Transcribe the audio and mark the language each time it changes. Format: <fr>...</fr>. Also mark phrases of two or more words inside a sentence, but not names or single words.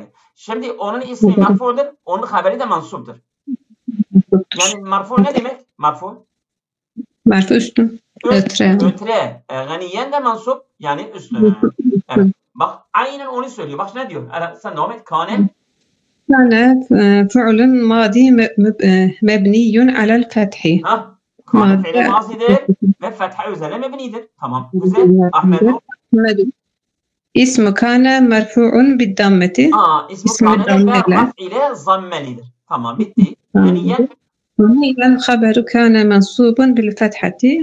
<tr>Şimdi onun ismi merfudur. Onun haberi de mansuptur. Yani marfu ne demek? Marfu üstün. Ötre. Ganiyen de mansup yani üstüne. Evet. Bak aynen onu söylüyor. Bak ne diyor? Sen devam et. Kane</tr> <ar>فعل ماضي مبني على الفتح.</ar> <tr>Kane fiili mazidir ve fetha üzerine mebnidir. Tamam. Güzel. Ahmedu.</tr> <ar>اسم كان مرفوع بالضمة. اسم كان</ar> <tr>harf ile zammelidir. Tamam. Bitti. Ganiyen</tr> <ar>خبر كان منصوب بالفتحة.</ar>